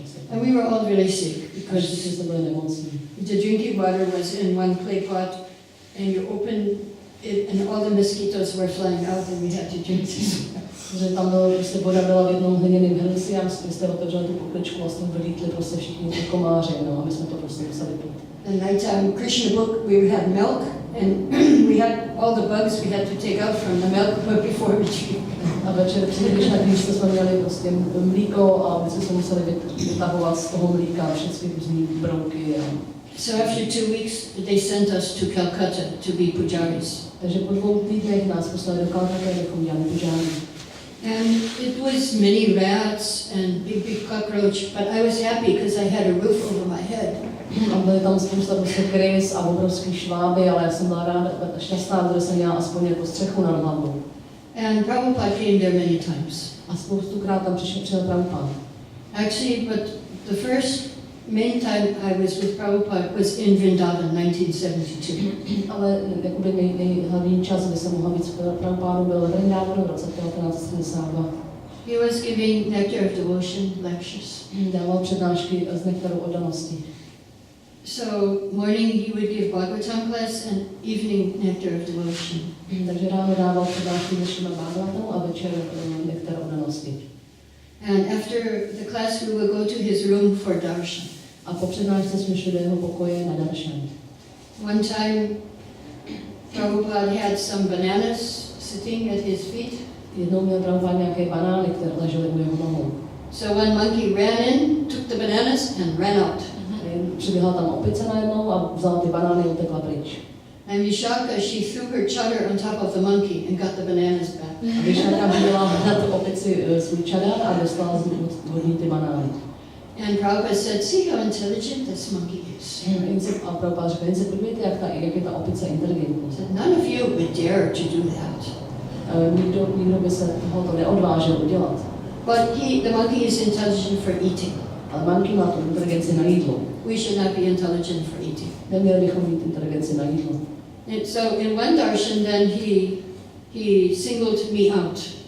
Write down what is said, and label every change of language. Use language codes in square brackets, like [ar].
[en] And we were all really sick because [cs] jsme byli nemocní. [en] the drinking water was in one clay pot and you opened it and all the mosquitoes were flying out and we had to drink this. [cs] Že tam bylo, prostě voda byla v jednom hliněném hrnci a my jste otevřeli tu pokličku, vlastně vylítli prostě všichni ty komáři, no a my jsme to prostě museli pít. [en] And nighttime Krishna book, we had milk and we had all the bugs we had to take out from the milk but before we drink. [cs] A večer při Krishna knížce jsme měli prostě mlíko a my jsme se museli vytahovat z toho mlíka všechny různý brouky. [en] So after 2 weeks they sent us to Calcutta to be pujaris. [cs] Takže po 2 týdnech nás poslali do Calcutta, abychom dělali pujáry. [en] And it was many rats and big cockroach, but I was happy because I had a roof over my head. [cs] A byly tam spousta prostě krys a obrovský šváby, ale já jsem byla ráda, šťastná, že jsem měla aspoň jako střechu nad hlavou. [en] And Prabhupada came there many times. [cs] A spoustukrát tam přišel Prabhupada. [en] Actually, but the first main time I was with Prabhupada was in Vrindavan, 1972. [cs] Ale jakoby nejhlavní čas, kdy jsem mohla být s Prabhupádou, byl v Vrindavanu v roce 1972. [en] He was giving Nectar of Devotion lectures. [cs] Dával přednášky z nektaru oddanosti. [en] So morning he would give Bhagavatam class and evening Nectar of Devotion. [cs] Takže ráno dával přednášky dnešníma Bhagavatamu a večer nektar oddanosti. [en] And after the class we would go to his room for darshan. [cs] A po přednášce jsme šli do jeho pokoje na darshan. [en] One time Prabhupada had some bananas sitting at his feet. [cs] Jednou měl Prabhupada nějaké banány, které ležely u jeho nohou. [en] So one monkey ran in, took the bananas and ran out. [cs] Přiběhla tam opice najednou a vzala ty banány a utekla pryč. [en] And Vishaka, she threw her chadar on top of the monkey and got the bananas back. [cs] A Vishaka hodila na tu opici svůj čadar a dostala od ní ty banány. [en] And Prabhupada said, see how intelligent this monkey is. [cs] A Prabhupada řekl, jen se podívejte, jak je ta opice inteligentní. [en] None of you would dare to do that. [cs] Nikdo by se tohoto neodvážil udělat. [en] But the monkey is intelligent for eating. [cs] Ale monkey má tu inteligenci na jídlo. [en] We should not be intelligent for eating. [cs] Neměli bychom mít inteligenci na jídlo. [en] And so in one darshan then he singled me out.